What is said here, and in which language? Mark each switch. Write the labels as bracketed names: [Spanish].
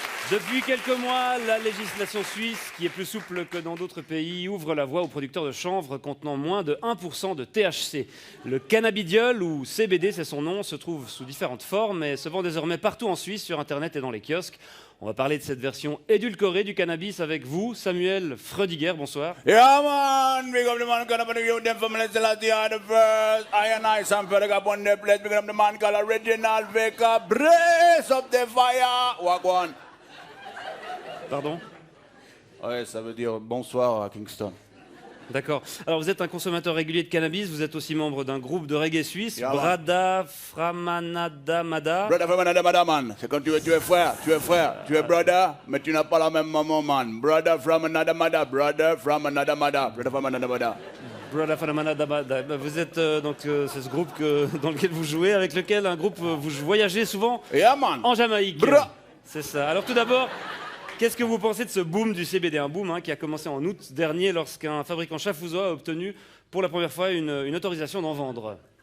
[French] Depuis quelques mois, la législation suisse, qui est plus souple que dans d'autres pays, ouvre la voie aux producteurs de chanvre contenant moins de 1% de THC. Le cannabidiol, ou CBD c'est son nom, se trouve sous différentes formes et se vend désormais partout en Suisse, sur Internet et dans les kiosques. On va parler de cette version édulcorée du cannabis avec vous, Samuel Freudiger, bonsoir. [English] Yeah, man. Big up the man called the youth, them from Celestia are the first. I and I, Sam Felix, up on the place. Big up the man called Original Baker. Brace up the fire. Wagwan. [French] Pardon? Ouais, ça veut dire bonsoir à Kingston. D'accord. Alors vous êtes un consommateur régulier de cannabis, vous êtes aussi membre d'un groupe de reggae suisse, [English] Yeah, Brada Framanada Mada. Brother from another mother, man. [French] C'est quand tu es frère, tu es brother, mais tu n'as pas la même maman, man. [English] Brother from another mother, brother from another mother, brother from another mother. Brada Framanada Mada. [French] Vous êtes c'est ce groupe dans lequel vous jouez, avec lequel vous voyagez souvent [English] Yeah, man. [French] en Jamaïque. [English] Bra. [French] C'est ça. Alors tout d'abord, qu'est-ce que vous pensez de ce boom du CBD? Un boom qui a commencé en août dernier lorsqu'un fabricant chafouzois a obtenu pour la première fois une autorisation d'en vendre.